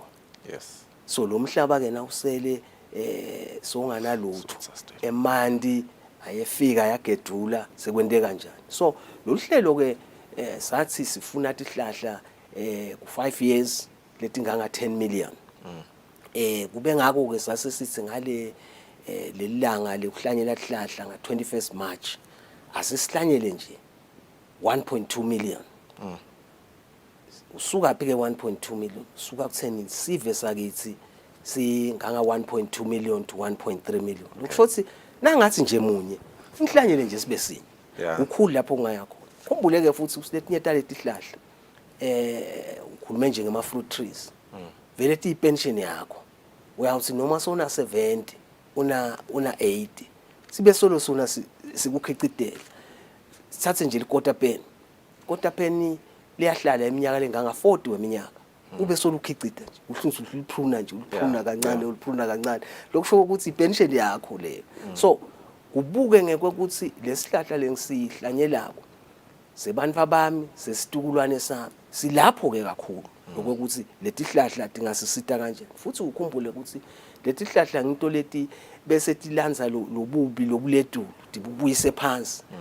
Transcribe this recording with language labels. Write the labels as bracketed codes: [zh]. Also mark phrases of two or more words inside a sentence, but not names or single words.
[ss] So lo mhlaba ke na usele songanalutho emandi ayefika yagedula sekwente kanjani. So lo hlelo ke sathi sifuna tihlahla ku 5 years letinganga 10 million. Kube ngako ke sase sithi ngale lelanga lekuhlanyela tihlahla nga 21st March asisihlanyele nje 1.2 million. Usuka phike 1.2 million suka kutheni sive sakithi singanga 1.2 million to 1.3 million. Lokusho ukuthi nangathi nje munye ngihlanyele nje sibe sinye ukhulu lapho kungaya khona. Khumbuleke futhi usiletinye taletihlahla ukhulume nje ngema [en] fruit trees [ss] vele ti pension yakho uyawuthi noma sona 70 una 80 sibe solo sona sikukhicitela sithathe nje ikota pen liyahlala iminyaka lenganga 40 weminyaka ube solo ukhicita nje uhlunzu uliphuna nje uliphuna kancane uliphuna kancane lokusho ukuthi ipension yakho leyo so kubuke ngekweukuthi lesihlahla lengisihlanyelako sebantu abami sesitukulwane sami silapho ke kakhulu ngokuthi leti hlahla tingasisita kanjani futhi ukhumbule ukuthi leti hlahla ngito leti bese tilanza lobubi lobuletulu dibuyise phansi